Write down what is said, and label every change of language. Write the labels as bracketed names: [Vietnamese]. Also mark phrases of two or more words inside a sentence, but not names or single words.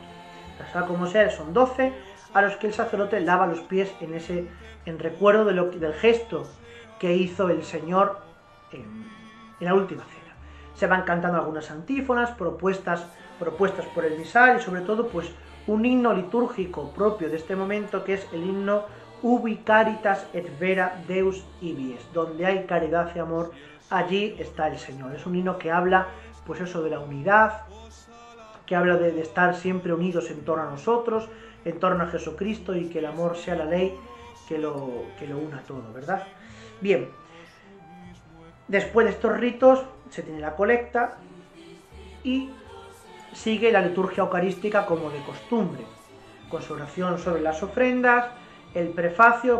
[Spanish] Sea como sea, son 12 a los que el sacerdote lava los pies en recuerdo del gesto que hizo el Señor en la última cena. Se van cantando algunas antífonas propuestas por el misal, y sobre todo pues un himno litúrgico propio de este momento, que es el himno [Latin] Ubi caritas et vera Deus ibies, [Spanish] donde hay caridad y amor, allí está el Señor. Es un himno que habla pues eso de la unidad, que habla de estar siempre unidos en torno a nosotros, en torno a Jesucristo, y que el amor sea la ley que lo una todo, ¿verdad? Bien, después de estos ritos se tiene la colecta y sigue la liturgia eucarística como de costumbre, con su oración sobre las ofrendas, el prefacio.